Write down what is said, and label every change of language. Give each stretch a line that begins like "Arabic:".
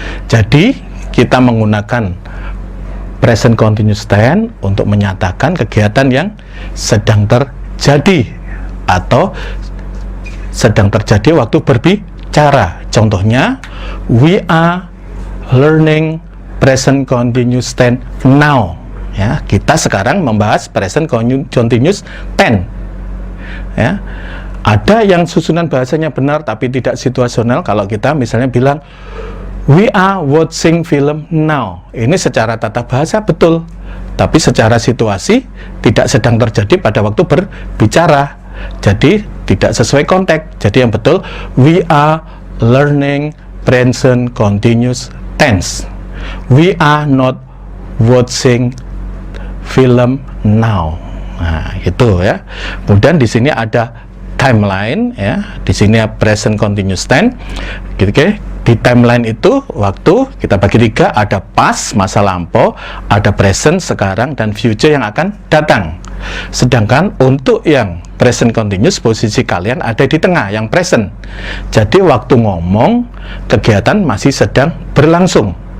Indonesian: Jadi kita menggunakan present continuous tense untuk menyatakan kegiatan yang sedang terjadi atau sedang terjadi waktu berbicara. Contohnya,
English: we are learning present continuous tense now.
Indonesian: Ya, kita sekarang membahas present continuous tense. Ya, ada yang susunan bahasanya benar tapi tidak situasional. Kalau kita misalnya bilang
English: we are watching film now,
Indonesian: ini secara tata bahasa betul, tapi secara situasi tidak sedang terjadi pada waktu berbicara. Jadi tidak sesuai konteks. Jadi yang betul,
English: we are learning present continuous tense. We are not watching film now.
Indonesian: Nah, itu ya. Kemudian di sini ada timeline ya. Di sini present continuous tense. Oke. Di timeline itu waktu kita bagi 3, ada past masa lampau, ada present sekarang, dan future yang akan datang. Sedangkan untuk yang present continuous posisi kalian ada di tengah, yang present. Jadi waktu ngomong kegiatan masih sedang berlangsung.